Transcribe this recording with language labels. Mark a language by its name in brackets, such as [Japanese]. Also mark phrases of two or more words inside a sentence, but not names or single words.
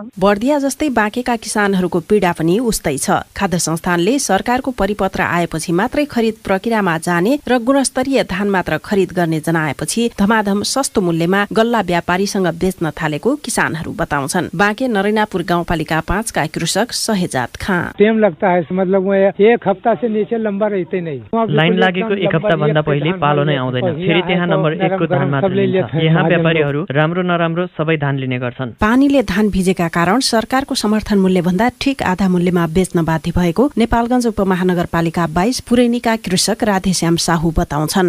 [Nepali] बर्दिया जस्तै बाँकेका किसानहरूको पीडा पनि उस्तै छ। खाद्य संस्थानले सरकारको परिपत्र आएपछि मात्रै खरिद प्रक्रियामा जाने र गुणस्तरीय धान मात्र खरिद गर्ने जनाएपछि धमाधम सस्तो मूल्यमा गल्ला व्यापारीसँग बेच्न थालेको किसानहरू बताउँछन्। बाँके नरैनापुर गाउँपालिका 5 का कृषक सहेजात खाँ, [Hindi] टाइम लगता है, मतलब वो 1 हफ्ता से नीचे लंबा रहते नहीं। [Nepali] लाइन लागेको 1 हप्ता भन्दा पहिले पालो नै आउँदैन। फेरि त्यहाँ नम्बर 1 को धान मात्र लिन्छ। यहाँ व्यापारीहरू राम्रो नराम्रो सबै धान लिने गर्छन्। पानीले धान भिजेका कारण सरकारको समर्थन मूल्य भन्दा ठिक आधा मूल्यमा बेच्न बाध्य भएको नेपालगञ्ज उपमहानगरपालिका 22 पुरैनीका कृषक राधेश्याम साहु बताउँछन्।